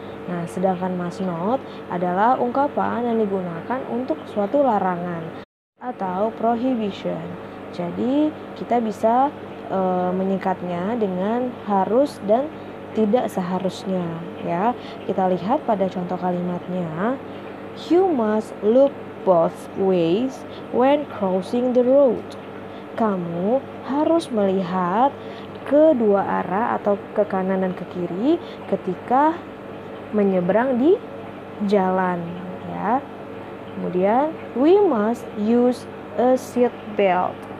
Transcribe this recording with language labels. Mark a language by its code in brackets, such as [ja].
[id] Nah, sedangkan must not adalah ungkapan yang digunakan untuk suatu larangan atau prohibition. Jadi, kita bisa menyingkatnya dengan harus dan tidak seharusnya, ya. Kita lihat pada contoh kalimatnya. [en] You must look both ways when crossing the road. [id] Kamu harus melihat kedua arah atau ke kanan dan ke kiri ketika menyeberang di jalan, ya. Kemudian [en] we must use a seat belt.